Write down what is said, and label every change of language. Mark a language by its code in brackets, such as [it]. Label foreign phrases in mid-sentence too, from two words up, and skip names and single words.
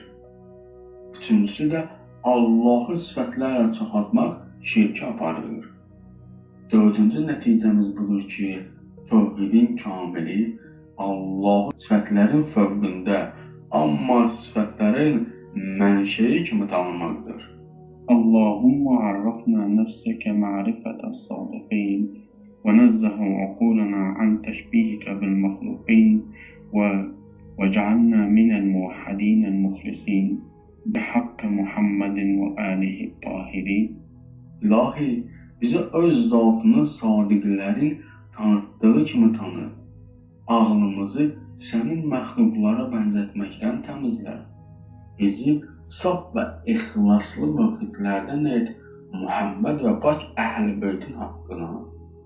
[az] Üçüncüsü də Allahı sifətlərlə çoxaltmaq şirkə aparır. Dördüncü nəticəmiz budur ki, tövhidin kamili Allah sifətlərin fövqündə, amma sifətlərin mənşəyi kimi tanımaqdır. [ar] اللهم عرفنا نفسك معرفة الصادقين ونزه عقولنا عن تشبيهك بالمخلوقين واجعلنا من الموحدين المخلصين بحق محمد وآله الطاهرين. [az] İlahi, bizə öz zatını sadiqlərin tanıtdığı kimi tanıt. Ağlımızı sənin məxluqlara bənzətməkdən təmizlə. Bizi saf və ixlaslı mövqiflərdən et, Muhammed və pak əhl-i beytin haqqına.